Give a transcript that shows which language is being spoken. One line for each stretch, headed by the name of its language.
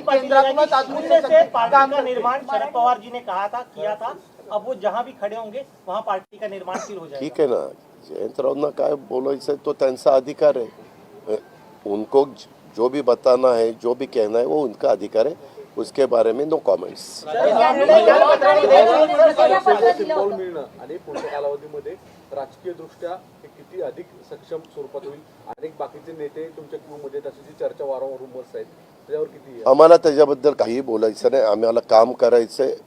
Hindi: निर्माण शरद पवार जी ने कहा था किया था, अब वो जहां भी खड़े होंगे वहां पार्टी का निर्माण शुरू हो जाएगा.
Marathi: ठीक आहे ना, जयंतरावना काय बोलायचं तो त्यांचा अधिकार है.
Hindi: उनको जो भी बताना है, जो भी कहना है वो उनका अधिकार है. उसके बारे में नो कॉमेंट्स.
Marathi: सिंबॉल मिळणं आणि पुढच्या कालावधीमध्ये राजकीय दृष्ट्या हे किती अधिक सक्षम स्वरूपात होईल. अनेक बाकीचे नेते तुमच्या क्यूमध्ये त्याची जी चर्चा वारंवार रूमर्स आहेत त्याच्यावर किती आम्हाला त्याच्याबद्दल काही बोलायचं नाही. आम्हाला काम करायचंय.